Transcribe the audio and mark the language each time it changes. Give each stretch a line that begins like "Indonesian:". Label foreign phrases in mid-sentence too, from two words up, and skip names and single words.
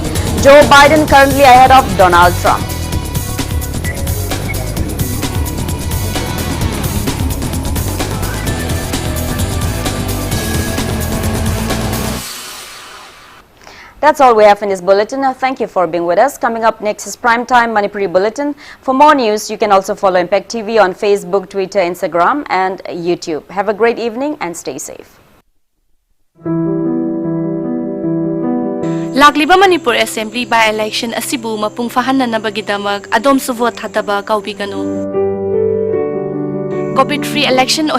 English: Joe Biden currently ahead of Donald Trump. That's all we have in this bulletin. Thank you for being with us. Coming up next is Primetime Manipuri Bulletin. For more news, you can also follow Impact TV on Facebook, Twitter, Instagram, and YouTube. Have a great evening and stay safe.
Manipuri: Lagliba Manipur Assembly by-election asibu mapung fahananabagidamag adom su vote hadaba kaubigano.
English: COVID-free election o